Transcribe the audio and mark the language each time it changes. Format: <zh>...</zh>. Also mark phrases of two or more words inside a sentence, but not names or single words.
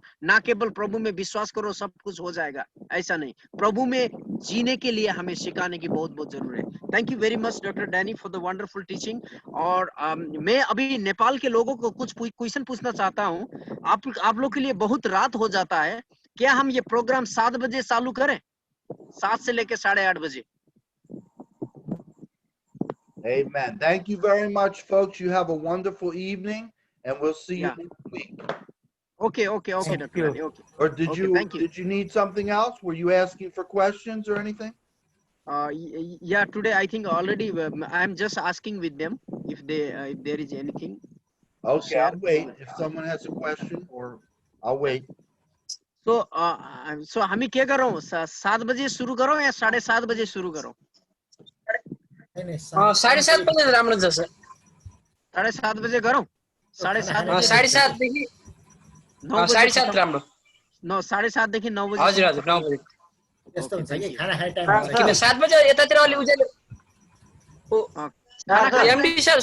<hi>ना केवल प्रभु में विश्वास करो सब कुछ हो जाएगा, ऐसा नहीं, प्रभु में जीने के लिए हमें सिखाने की बहुत बहुत जरूरत है।</hi> <en>Thank you very much Doctor Danny for the wonderful teaching.</en> <hi>और मैं अभी नेपाल के लोगों को कुछ क्वेश्चन पूछना चाहता हूँ। आप लोग के लिए बहुत रात हो जाता है, क्या हम ये प्रोग्राम 7 बजे चालू करें? 7 से लेकर 8:30 बजे।</hi> <en>Amen. Thank you very much, folks. You have a wonderful evening, and we'll see you next week. Okay, Dr. Danny. Okay. Or did you need something else? Were you asking for questions or anything? Yeah, today I think already I'm just asking with them if there is anything. Okay, I'll wait. If someone has a question, or I'll wait.</en> <hi>So हमें क्या करो, 7 बजे शुरू करो या 7:30 बजे शुरू करो?</hi> <ne>7:30 बजे राम्रो छ सर।</ne> <hi>7:30 बजे करो? 7:30</hi> <ne>7:30 देखि 7:30 राम्रो। 7:30 देखि 9 बजे। हजुर हजुर 9 बजे। यस्तो हुन्छ कि खाना खाने टाइम हुन्छ किन 7 बजे यतातिर अलि उज्यालो। एमडी सर</ne>